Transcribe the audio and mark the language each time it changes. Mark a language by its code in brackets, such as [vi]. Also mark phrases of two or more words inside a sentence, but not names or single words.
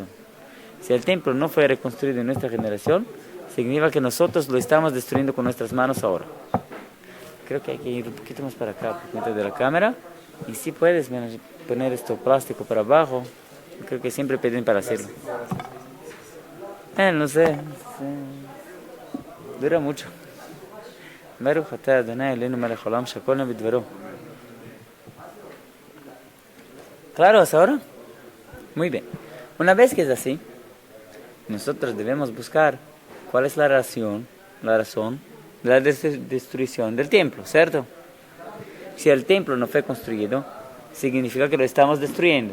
[es] Si el templo no fue reconstruido en nuestra generación, significa que nosotros lo estamos destruyendo con nuestras manos ahora. Creo que hay que ir un poquito más para acá, por medio de la cámara. Y si puedes poner esto plástico para abajo, creo que siempre piden para hacerlo. No sé. Dura mucho. [he] ברוך אתה אדוני אלוהינו מלך העולם שהכל נהיה בדברו. [es] ¿Claro hasta ahora? Muy bien. Una vez que es así, nosotros debemos buscar cuál es la razón de la destrucción del templo, ¿cierto? Si el templo no fue construido, significa que lo estamos destruyendo.